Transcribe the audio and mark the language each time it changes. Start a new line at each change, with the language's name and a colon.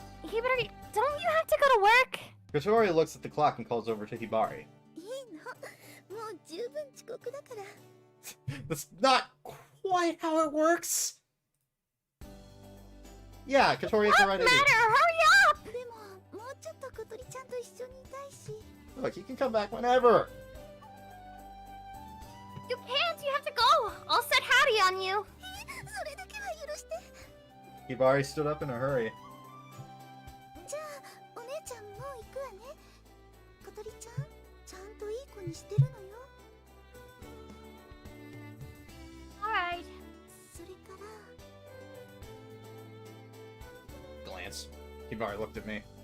English: Hibari, don't you have to go to work? Katori looks at the clock and calls over to Hibari.
Japanese: いいの。もう十分遅刻だから。
English: That's not quite how it works! Yeah, Katori has the right Matter, idea. hurry up!
Japanese: でももうちょっと小鳥ちゃんと一緒にいたいし。
English: Look, he can come back whenever! You can't, you have to go! I'll set Hattie on you!
Japanese: それだけは許して。
English: Hibari stood up in a hurry.
Japanese: じゃあお姉ちゃんもう行くわね。小鳥ちゃんちゃんといい子にしてるのよ。
English: Alright.
Japanese: それから
English: Glance. Hibari looked at me.